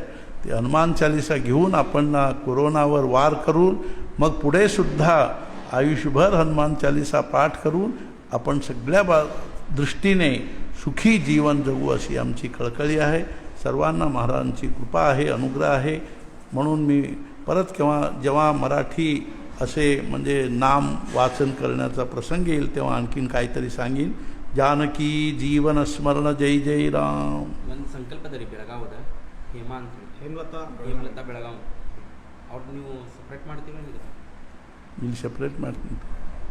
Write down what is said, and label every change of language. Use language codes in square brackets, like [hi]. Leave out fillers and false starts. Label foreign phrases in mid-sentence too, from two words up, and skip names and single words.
[mr] ते हनुमान चालिसा घेऊन आपण कोरोनावर वार करून मग पुढे सुद्धा आयुष्यभर हनुमान चालिसा पाठ करून आपण सगळ्या दृष्टीने सुखी जीवन जगू अशी आमची कळकळी आहे. सर्वांना महाराजांची कृपा आहे, अनुग्रह आहे. म्हणून मी परत जेव्हा मराठी असे म्हणजे नाम वाचन करण्याचा प्रसंग येईल तेव्हा आणखीन काहीतरी सांगीन. जानकी जीवन स्मरण जय जय राम. [kn] ಒಂದು ಸಂಕಲ್ಪ ತರಿ ಬೆಳಗಾವದ ಹೇಮಲತಾ ಬೆಳಗಾವ್ ಅವ್ರದ್ದು ನೀವು ಸಪ್ರೇಟ್ ಮಾಡ್ತೀರಾ? ಇಲ್ಲಿ ಸಪ್ರೇಟ್ ಮಾಡ್ತೀನಿ.